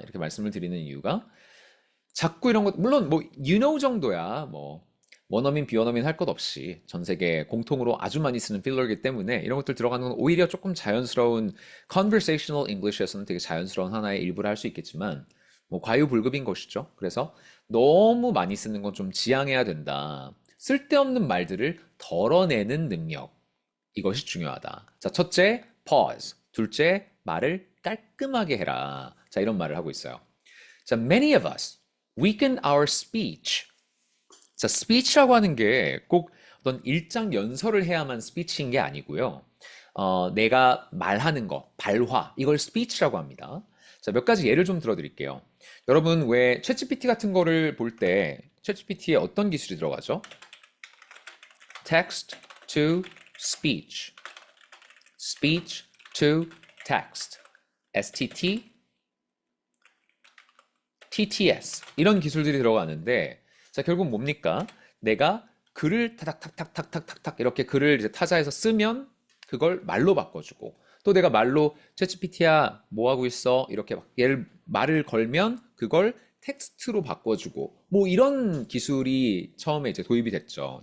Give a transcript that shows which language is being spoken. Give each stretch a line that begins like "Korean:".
Korean: 이렇게 말씀을 드리는 이유가 자꾸 이런 것, 물론 뭐 you know 정도야 뭐 원어민 비원어민 할 것 없이 전 세계 공통으로 아주 많이 쓰는 필러이기 때문에 이런 것들 들어가는 건 오히려 조금 자연스러운 conversational English에서는 되게 자연스러운 하나의 일부를 할 수 있겠지만 뭐 과유불급인 것이죠. 그래서 너무 많이 쓰는 건 좀 지양해야 된다. 쓸데없는 말들을 덜어내는 능력. 이것이 중요하다. 자, 첫째, pause. 둘째, 말을 깔끔하게 해라. 자, 이런 말을 하고 있어요. 자,
English: many of us weaken our speech.
Korean: 자, speech라고 하는 게 꼭 어떤 일장 연설을 해야만 speech인 게 아니고요. 내가 말하는 거, 발화, 이걸 speech라고 합니다. 자, 몇 가지 예를 좀 들어드릴게요. 여러분, 왜 챗GPT 같은 거를 볼 때 챗GPT에 어떤 기술이 들어가죠? text to speech, speech to text, STT, TTS 이런 기술들이 들어가는데 자, 결국 뭡니까? 내가 글을 타닥타닥타닥타닥 이렇게 글을 이제 타자에서 쓰면 그걸 말로 바꿔주고 또 내가 말로 챗GPT야 뭐 하고 있어? 이렇게 막 말을 걸면 그걸 텍스트로 바꿔주고 뭐 이런 기술이 처음에 이제 도입이 됐죠.